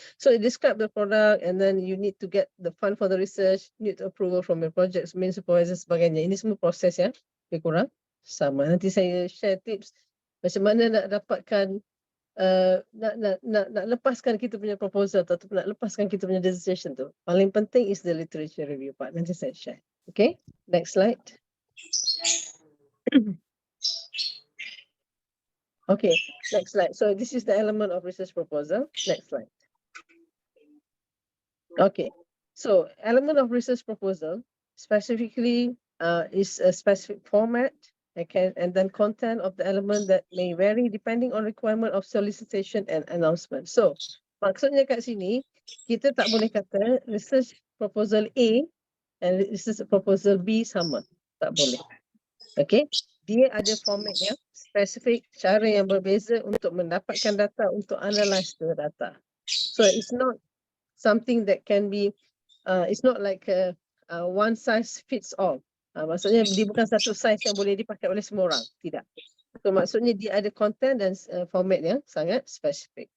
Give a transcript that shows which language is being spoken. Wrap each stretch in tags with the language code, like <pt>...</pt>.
<en>So it describe the product and then you need to get the fund for the research, need approval from your project's main supervisor sebagainya.</en> <ms>Ini semua proses yang lebih kurang sama. Nanti saya share tips macam mana nak dapatkan nak lepaskan kita punya proposal atau nak lepaskan kita punya dissertation tu. Paling penting</ms> <en>is the literature review part.</en> <ms>Nanti saya share.</ms> <en>Okay, next slide. Okay, next slide. So this is the element of research proposal. Next slide. Okay, so element of research proposal specifically is a specific format, okay, and then content of the element that may vary depending on requirement of solicitation and announcement.</en> <ms>So maksudnya kat sini, kita tak boleh kata research proposal A and research proposal B sama. Tak boleh. Okay, dia ada format yang spesifik, cara yang berbeza untuk mendapatkan data, untuk</ms> <en>analyze the data. So it's not something that can be, it's not like a one size fits all.</en> <ms>Maksudnya dia bukan satu size yang boleh dipakai oleh semua orang. Tidak. So maksudnya dia ada content dan format yang sangat spesifik.</ms>